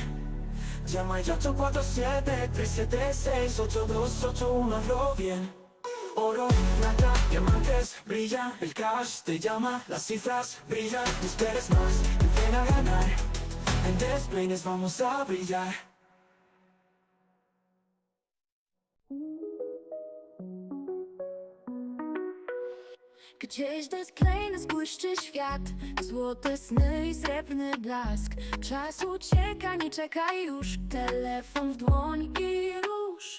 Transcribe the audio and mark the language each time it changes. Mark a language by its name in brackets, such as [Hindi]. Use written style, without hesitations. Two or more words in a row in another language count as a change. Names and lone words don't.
[Spanish] Llama ya 847 376 8281, hazlo bien. Oro, plata, diamantes brillan, el cash te llama, las cifras brillan, no esperes más, ven a ganar. En Despeines vamos a brillar. [Polish] Gdzieś Despeines błyszczy świat, złote sny i srebrny blask. Czas ucieka, nie czekaj już, telefon w dłoń i rusz.